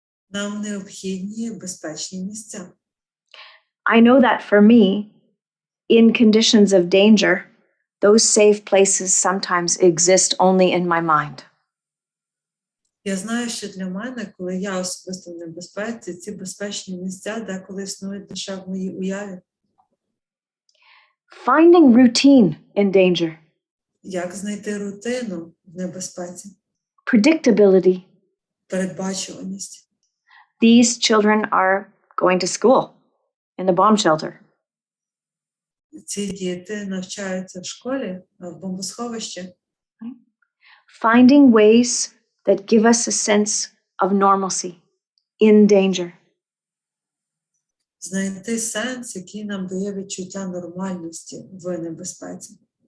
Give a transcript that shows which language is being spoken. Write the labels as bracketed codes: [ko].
[uk] Нам необхідні безпечні місця. [en] I know that for me, in conditions of danger, those safe places sometimes exist only in my mind. [uk] Я знаю, що для мене, коли я особисто в небезпеці, ці безпечні місця деколи існують лише в моїй уяві. [en] Finding routine in danger. [uk] Як знайти рутину в небезпеці? [en] Predictability. [uk] Передбачуваність. [en] These children are going to school in the bomb shelter. [uk] Ці діти навчаються в школі, в бомбосховищі. [en] Finding ways that give us a sense of normalcy in danger. [uk] Знайти сенс, який нам дає відчуття нормальності в небезпеці.